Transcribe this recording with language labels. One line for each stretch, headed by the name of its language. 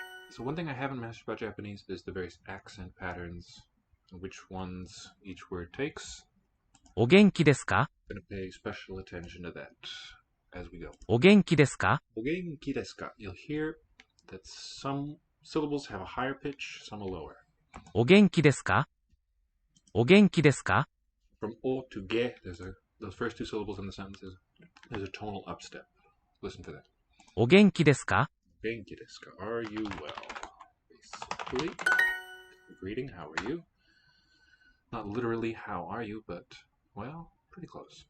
English: So one thing I haven't mentioned about Japanese is the various accent patterns, which ones each word takes.
Japanese: お元気ですか
English: I'm going to pay special attention to that as we go.
Japanese: お元気ですかお元気ですか
English: You'll hear that some syllables have a higher pitch, some a lower.
Japanese: お元気ですかお元気ですか
English: From o to ge, those first two syllables in the sentence, there's a tonal upstep. Listen to that.
Japanese: お元気ですか
English: Genki desu ka? Are you well? Basically, greeting, how are you? Not literally, how are you, but, well, pretty close.